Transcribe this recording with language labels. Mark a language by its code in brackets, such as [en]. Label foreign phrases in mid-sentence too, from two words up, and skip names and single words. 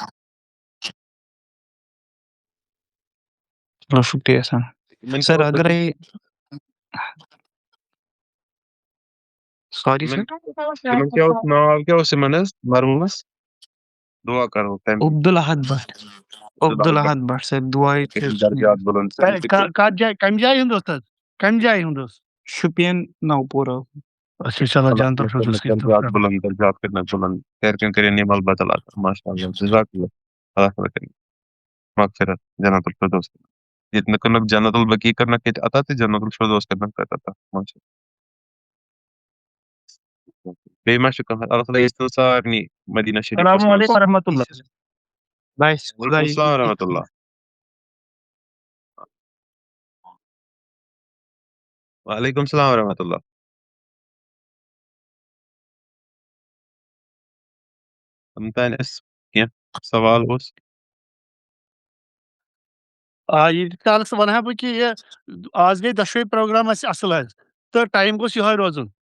[ks] چلو شُکریہ سر سر اگرے ساری سر تِمن کیٛاہ اوس ناو کیٛاہ اوس یِمن حظ مرحوٗمس دُعا کرو تمہِ عبدالاحد بٹ عبدالاحد بٹ سر دُعایہِ درجات بُلند کَتھ جایہِ کَمہِ جایہِ ہُنٛد اوس تَتھ کَمہِ جایہِ ہُنٛد اوس شُپین نوپورہ اچھا چلو جانتا درجات بُلند درجات کرنَس بُلند گرِکٮ۪ن کٔرِنۍ یِم البدل [ar] ماشاء اللہ جزاک اللہ [ks] اللہ تعالیٰ کٔرِنۍ مغفرت جنت الفردوس ییٚتہِ نہٕ کٔرنکھ جنت البقیع کٔرنکھ ییٚتہِ عطا تہٕ جنت الفردوس کٔرنکھ تَتہِ عطا [ar] ماشاء اللہ [ks] بیٚیہِ ما چھُ کانٛہہ اللہ تعالیٰ ییٚژھِ تِم سارنٕے مدیٖنہ شریٖفَس [ar] السلام [ks] منٛز [ar] علیکم ورحمۃ اللہ وعلیکم السلام ورحمۃ اللہ وعلیکم السلام ورحمۃ اللہ [ks] تِم تانۍ اَسہِ کینٛہہ سوال اوس ییٖتِس کالس وَنہٕ ہا بہٕ کہِ یہِ آز گٔے دۄشوے پروگرام اَسہِ اَصٕل حظ تہٕ ٹایم گوٚژھ یِہوے روزُن